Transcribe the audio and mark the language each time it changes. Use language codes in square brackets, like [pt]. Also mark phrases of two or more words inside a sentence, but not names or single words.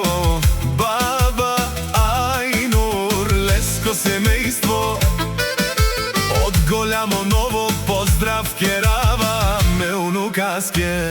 [mk] баба Ајнур, леско семејство од Голямо Ново, поздрав керава ме унукаске.